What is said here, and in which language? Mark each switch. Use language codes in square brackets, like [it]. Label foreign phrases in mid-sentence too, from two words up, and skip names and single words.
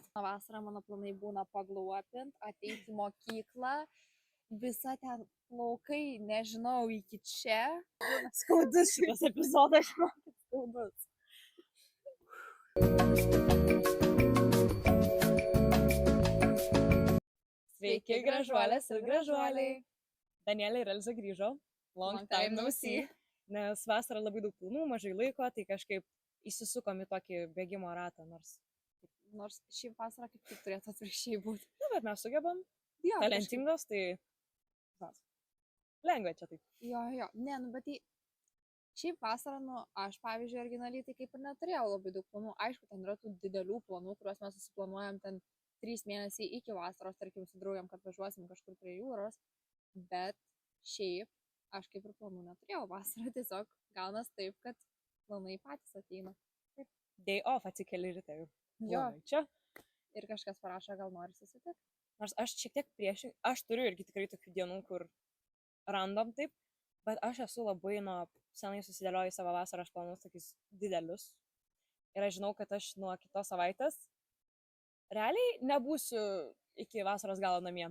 [lt] Vasarą mano planai būna pagluopint, ateiti į mokyklą, visa ten plaukai, nežinau, iki čia. Skaudus šitas epizodas. Skaudus. Sveiki, gražuolės ir gražuoliai. Danielė ir Elza grįžo. [en] Long time no see. [lt] Nes vasarą labai daug planų, mažai laiko, tai kažkaip įsisukom į tokį bėgimo ratą, Nors šį vasarą kaip tik turėtų atvirkščiai būti. Na, bet mes sugebam. Jo, Talentingos, tai lengva čia taip. Jo, ne, nu, bet tai šiaip vasarą, nu, aš, pavyzdžiui, originaliai tai kaip ir neturėjau labai daug planų. Aišku, ten yra tų didelių planų, kuriuos mes susiplanuojam ten 3 mėnesiai iki vasaros, tarkim, su draugiam, kad važiuosim kažkur prie jūros. Bet šiaip aš kaip ir planų neturėjau vasarą, tiesiog gaunas taip, kad planai patys ateina. [en] Day off [lt] atsikeli ryte jau. Jo. Čia. Ir kažkas parašo, gal nori susitikti. Nors aš šiek tiek priešingai, aš turiu irgi tikrai tokių dienų, kur random taip, bet aš esu labai nuo senai susidėlioju savo vasaros planus tokius didelius. Ir aš žinau, kad aš nuo kitos savaitės realiai nebūsiu iki vasaros galo namie.